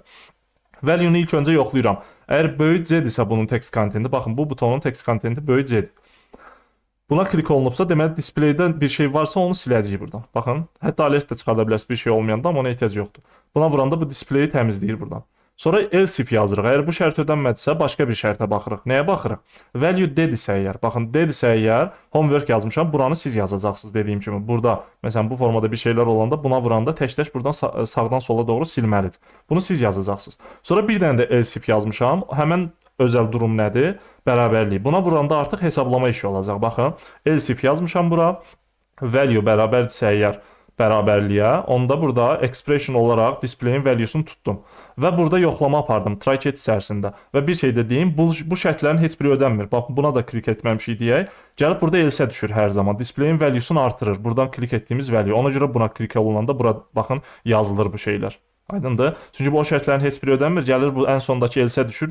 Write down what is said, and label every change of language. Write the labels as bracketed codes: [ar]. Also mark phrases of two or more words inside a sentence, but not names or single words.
[az] Value-nu ilk öncə yoxlayıram. Əgər böyük C-dirsə bunun [en] text contenti, [az] baxın bu butonun [en] text contenti [az] böyük C-dir. Buna klik olunubsa, deməli displaydə bir şey varsa onu siləcəyik buradan. Baxın, hətta alert də çıxarda bilərsiniz bir şey olmayanda, amma ona ehtiyac yoxdur. Buna vuranda bu displayi təmizləyir buradan. Sonra [en] else if [az] yazırıq. Əgər bu şərt ödənmədisə, başqa bir şərtə baxırıq. Nəyə baxırıq? Value D-dirsə əgər, baxın D-dirsə əgər, homework yazmışam, buranı siz yazacaqsınız dediyim kimi. Burada, məsələn, bu formada bir şeylər olanda buna vuranda tək-tək buradan sağdan sola doğru silməlidir. Bunu siz yazacaqsınız. Sonra bir dənə də [en] else if [az] yazmışam. Həmən özəl durum nədir? Bərabərlik. Buna vuranda artıq hesablama işi olacaq. Baxın, [en] else if [az] yazmışam bura. Value bərabərdirsə əgər bərabərliyə, onda burada expression olaraq displayin valuesunu tutdum. Və burada yoxlama apardım [en] try catch [az] içərisində. Və bir şey də deyim, bu şərtlərin heç biri ödənmir. Bax, buna da klik etməmişik deyək. Gəlib burada else düşür hər zaman. Displayin valuesunu artırır. Buradan klik etdiyimiz value. Ona görə buna klik olunanda bura baxın yazılır bu şeylər. Aydındır? Çünki bu o şərtlərin heç biri ödənmir. Gəlir bu ən sondakı else düşür.